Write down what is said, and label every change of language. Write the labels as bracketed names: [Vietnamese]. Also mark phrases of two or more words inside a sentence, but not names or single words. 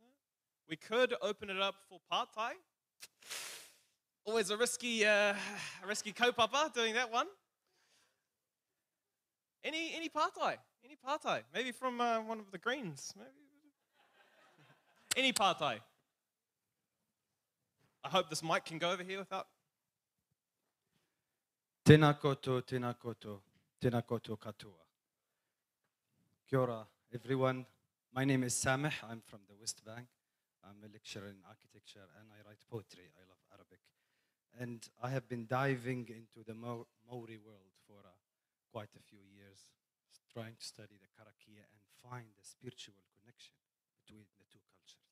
[English] We could open it up for part-time. Always a risky kaupapa doing that one. Any partai? Any partai? Maybe from one of the Greens. Maybe. Any partai? I hope this mic can go over here without. [Māori] Tēnā koutou, tēnā koutou, tēnā koutou katoa. Kia ora, [English] everyone. My name is Sameh. I'm from the West Bank. I'm a lecturer in architecture and I write poetry. I love Arabic. And I have been diving into the Maori world for quite a few years, trying to study the karakia and find the spiritual connection between the two cultures.